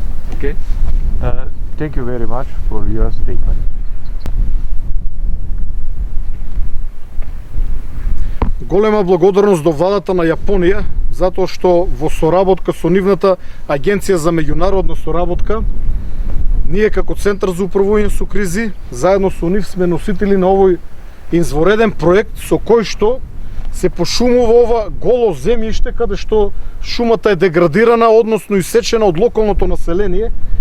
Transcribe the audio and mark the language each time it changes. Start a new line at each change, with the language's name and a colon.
English: Okay. Thank you very much for your statement.
Macedonian: Голема благодарност до владата на Јапонија, затоа што во соработка со нивната Агенција за меѓународна соработка, ние како Центар за управување со кризи, заедно со нив сме носители на овој извореден проект со кој што се пошумува ова голо земјиште каде што шумата е деградирана, односно исечена од локалното население,